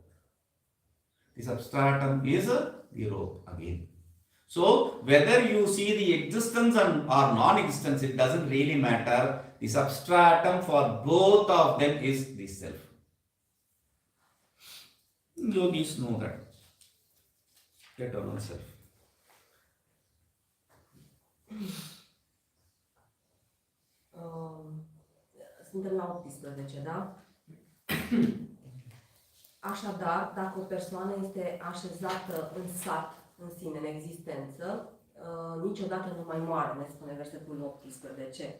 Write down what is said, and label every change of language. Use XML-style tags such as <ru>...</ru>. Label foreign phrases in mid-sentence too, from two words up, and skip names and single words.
<en>The substratum is the rope again. So, whether you see the existence or non-existence, it doesn't really matter. The substratum for both of them is the self. Yogis know that. Eternal self.</en> <ro>Suntem la 18, da? Așadar, dacă o persoană este așezată în sat, în sine, în existență, niciodată nu mai moare, ne spune versetul 18.</ro>